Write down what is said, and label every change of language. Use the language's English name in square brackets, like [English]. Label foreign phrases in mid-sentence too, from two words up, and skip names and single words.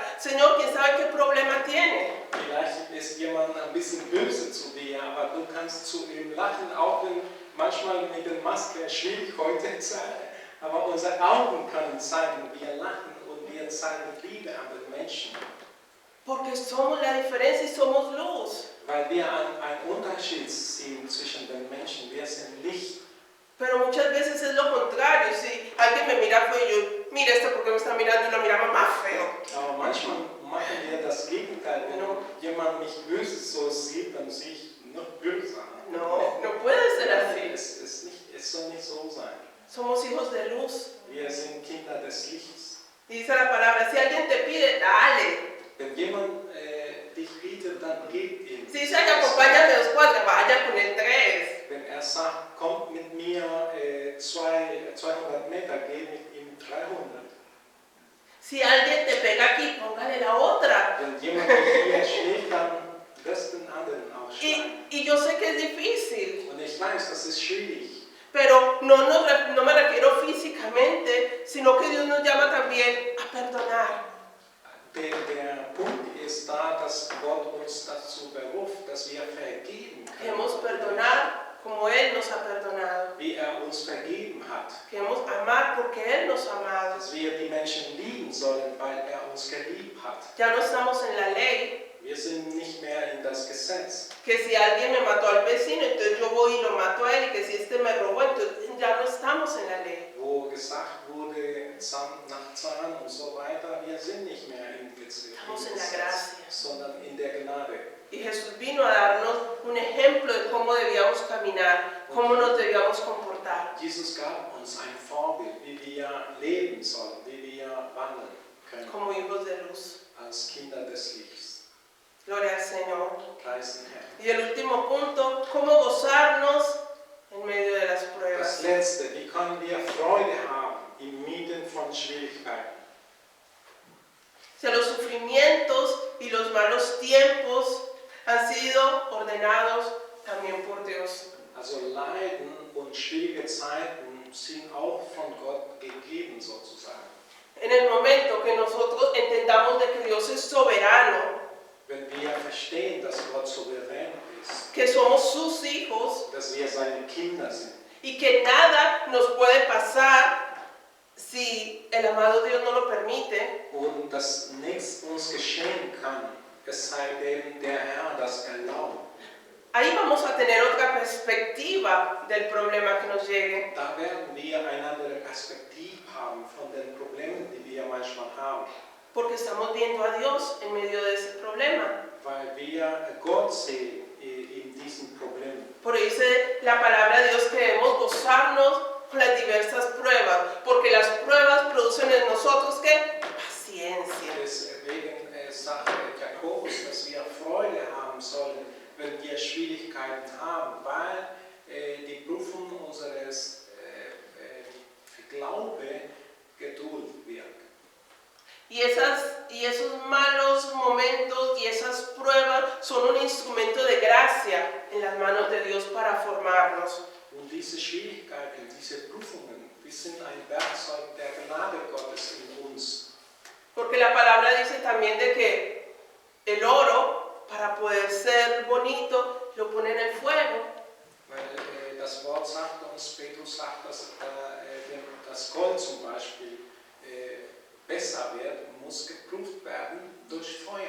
[Spanish] Señor, ¿quién sabe qué problema tiene? [German] Vielleicht ist jemand ein bisschen böse zu dir, aber du kannst zu ihm lachen, auch wenn manchmal mit der Maske schwierig heute ist. Aber unsere Augen können zeigen, wir lachen und wir zeigen Liebe an den Menschen. [Spanish] Porque somos la diferencia y somos luz. [German] Weil wir einen Unterschied sehen zwischen den Menschen, wir sind Licht. [Spanish] Pero muchas veces es lo contrario. Si alguien me mira feo, yo, mira este porque me está mirando y lo miramos más feo. [German] Aber manchmal machen wir das Gegenteil. Wenn jemand mich böse so sieht, dann sehe ich noch böser. [Spanish] No, no puede ser así. [German] Es soll nicht so sein. [Spanish] Somos hijos de luz. [German] Wir sind Kinder des Lichts. [Spanish] Dice la palabra, si alguien te pide, dale. [German] Wenn jemand dich bietet, dann gib ihm. [Spanish] Si dice, ay, acompáñame 2 cuadras, vaya con el 3. [German] Wenn er sagt, kommt mit mir 200 Meter, geh mit ihm 300. [Spanish] Si alguien te pega aquí, póngale la otra. [German] Wenn jemand dich hier schlägt, dann wirst du den anderen ausschlagen. [Spanish] Y yo sé que es difícil, [German] Und ich weiß, das ist schwierig. [Spanish] pero no me refiero físicamente, sino que Dios nos llama también a perdonar. [German] Der Punkt ist da, dass Gott uns dazu beruft, dass wir vergeben können. [Spanish] Queremos perdonar como Él nos ha perdonado. [German] Wie er uns vergeben hat. [Spanish] Queremos amar porque Él nos ha amado. [German] Dass wir die Menschen lieben sollen, weil er uns geliebt hat. [Spanish] Ya no estamos en la ley, [German] Wir sind nicht mehr in das Gesetz. [Spanish] que si alguien me mató al vecino, entonces yo voy y lo mato a él, y que si este me robó, entonces ya no estamos en la ley. [German] Wo gesagt wurde, Zahn nach Zahn und so weiter, wir sind nicht mehr im Gesetz, [Spanish] Estamos en la gracia. [German] sondern in der Gnade. [Spanish] Y Jesús vino a darnos un ejemplo de cómo debíamos caminar, cómo nos debíamos comportar. [German] Jesus gab uns ein Vorbild, wie wir leben sollen, wie wir wandeln können, [Spanish] Como hijos de luz. [German] als Kinder des Lichts. [Spanish] Gloria al Señor. [German] Preis den Herrn. [Spanish] Y el último punto, cómo gozarnos en medio de las [German] Das [Spanish] pruebas. [German] Letzte, wie können wir Freude haben inmitten von Schwierigkeiten? [Spanish] O sea, los sufrimientos y los malos tiempos han sido ordenados también por Dios. [German] Also Leiden und schwierige Zeiten sind auch von Gott gegeben sozusagen. [Spanish] En el momento que nosotros entendamos de que Dios es soberano, [German] Wenn wir verstehen, dass Gott souverän ist, [Spanish] que somos sus hijos [German] dass wir seine Kinder sind [Spanish] y que nada nos puede pasar si el amado Dios no lo permite, [German] und dass nichts uns geschehen kann, es sei denn, der Herr das erlaubt. [Spanish] ahí vamos a tener otra perspectiva del problema que nos llegue. [German] Da werden wir eine andere Perspektive haben von den Problemen, die wir manchmal haben, [Spanish] Porque estamos viendo a Dios en medio de ese problema. weil wir Gott sehen in diesen Problemen. Por eso dice la palabra de Dios que debemos gozarnos con las diversas pruebas, porque las pruebas producen en nosotros ¿qué? Paciencia. [German] Deswegen sagt Jakobus, dass wir Freude haben sollen, wenn wir Schwierigkeiten haben, weil die Prüfung unseres Glaube Geduld wirkt. [Spanish] Y esos malos momentos y esas pruebas son un instrumento de gracia en las manos de Dios para formarnos. [German] Und diese Schwierigkeiten, diese Prüfungen, die sind ein Werkzeug der Gnade Gottes in uns. [Spanish] Porque la palabra dice también de que el oro, para poder ser bonito, lo pone en el fuego. [German] Weil das Wort sagt uns, Petrus sagt, dass wenn das Gold zum Beispiel besser wird, muss geprüft werden durch Feuer.